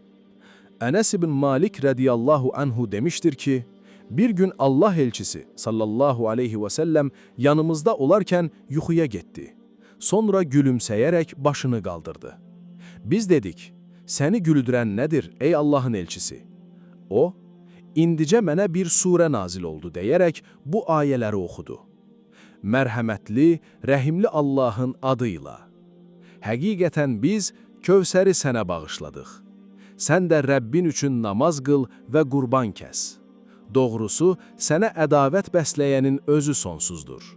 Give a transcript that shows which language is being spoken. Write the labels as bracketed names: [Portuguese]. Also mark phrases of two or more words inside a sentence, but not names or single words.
[Turkish] Enes ibn Malik [Arabic] رضي الله عنه [Turkish] demiştir ki, bir gün Allah elçisi [Arabic] صلى الله عليه وسلم [Turkish] yanımızda olarken yuxuya gitti. Sonra gülümseyerek başını kaldırdı. Biz dedik, seni güldüren nedir ey Allah'ın elçisi? O, indice mənə bir sure nazil oldu deyerek bu ayeleri okudu. [Azerbaijani] Mərhəmətli, rəhimli Allahın adıyla. Həqiqətən biz Kövsəri sənə bağışladıq. Sən də Rəbbin üçün namaz qıl və qurban kəs. Doğrusu, sənə ədavət bəsləyənin özü sonsuzdur.